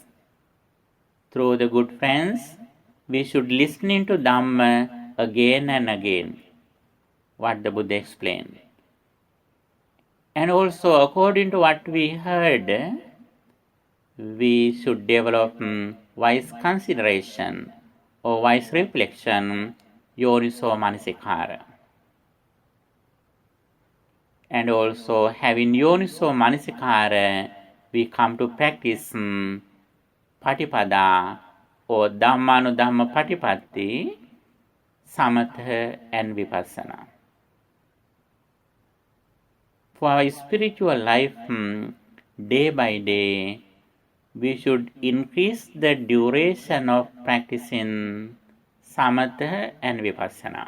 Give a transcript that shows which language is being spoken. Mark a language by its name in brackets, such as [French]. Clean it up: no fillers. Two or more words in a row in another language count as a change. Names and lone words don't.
[English] Through the good friends, we should listen to Dhamma again and again, what the Buddha explained. And also, according to what we heard, we should develop wise consideration or wise reflection, [Pali] yoniso manasikara. [English] And also, having [Pali] yoniso manasikara, [English] we come to practice Patipada or [Pali] Dhammanudhamma Patipatti, [English] Samatha and Vipassana. For our spiritual life, day by day, we should increase the duration of practicing samatha and vipassana.